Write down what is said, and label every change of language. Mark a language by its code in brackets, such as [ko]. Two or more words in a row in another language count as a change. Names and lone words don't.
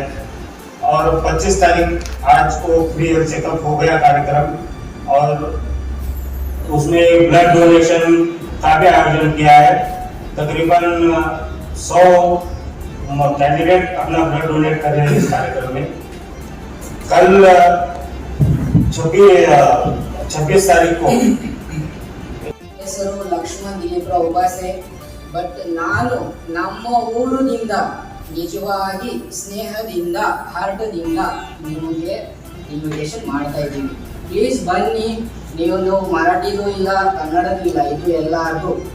[hi] और 25 तारीख आज को [en] free health checkup [hi] हो गया कार्यक्रम, और उसमें [en] blood donation [hi] का भी आयोजन किया है। तकरीबन 100 कैंडिडेट अपना [en] blood donate [hi] कर रहे हैं इस कार्यक्रम में। कल 26 तारीख को [kn] ಹೆಸರು ಲಕ್ಷ್ಮಣ್ ದಿಲೀಪ್ರಾವ್ ಉಪಾಸೆ. ಬಟ್ ನಾನು ನಮ್ಮ ಊರಿನಿಂದ ನಿಜವಾಗಿ ಸ್ನೇಹದಿಂದ ಹಾರ್ಟದಿಂದ ನಿಮಗೆ ಇನ್ವಿಟೇಷನ್ ಮಾಡ್ತಾ ಇದ್ದೀನಿ. ಪ್ಲೀಸ್ ಬನ್ನಿ. ನೀವೊಂದು ಮರಾಠಿದು ಇಲ್ಲ, ಕನ್ನಡದು ಇಲ್ಲ, ಇದು ಎಲ್ಲಾರ್ದು.